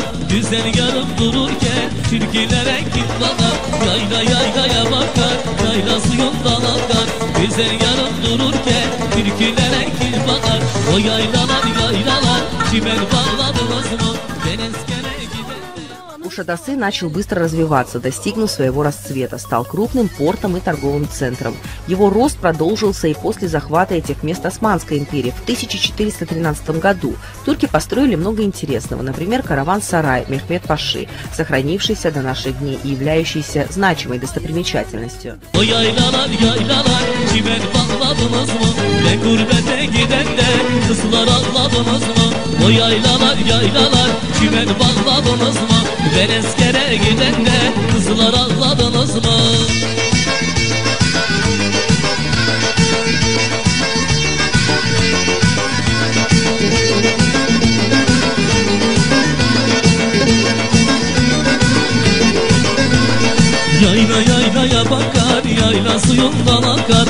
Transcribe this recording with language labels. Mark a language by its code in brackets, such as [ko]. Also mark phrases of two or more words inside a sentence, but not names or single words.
[tr] Güzel yarım dururken türkülere git bakar. Yayla yaylaya bakar, yayla suyundan akar. Güzel yarım dururken türkülere git bakar. O yaylalar yaylalar çimen bağladınız mı? Ben eskere giden de... [ru] Кушадасы начал быстро развиваться, достигнув своего расцвета, стал крупным портом и торговым центром. Его рост продолжился и после захвата этих мест Османской империи в 1413 году. Турки построили много интересного, например, караван-сарай Мехмед Паши, сохранившийся до наших дней и являющийся значимой достопримечательностью. [tr] O yaylalar yaylalar çimen bağladınız mı? Ne gurbete giden de kızlar anladınız mı? O yaylalar yaylalar çimen bağladınız mı? Ben eskere giden de kızlar anladınız mı? Yayla yaylaya bakar, yayla suyundan akar.